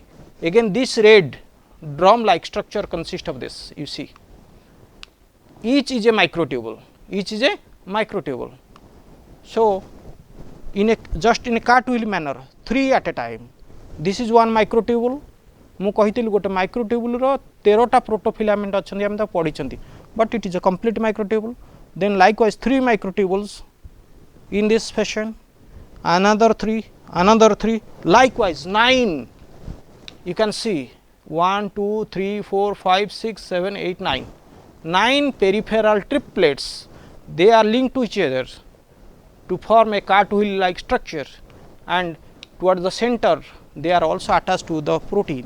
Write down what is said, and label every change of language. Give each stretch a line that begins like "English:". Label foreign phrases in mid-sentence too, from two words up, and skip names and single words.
English: Again, this red drum like structure consists of this, you see. Each is a microtubule. So, just in a cartwheel manner, 3 at a time. This is one microtubule.
Odia: ମୁଁ କହିଥିଲି ଗୋଟେ microtubule ର 13ଟା protofilament ଅଛନ୍ତି, ଆମେ ତାକୁ ପଢିଛନ୍ତି,
English: but it is a complete microtubule. Then likewise 3 microtubules in this fashion, another 3, likewise 9. You can see 1, 2, 3, 4, 5, 6, 7, 8, 9. 9 peripheral triplets, they are linked to each other to form a cartwheel like structure, and towards the center they are also attached to the protein.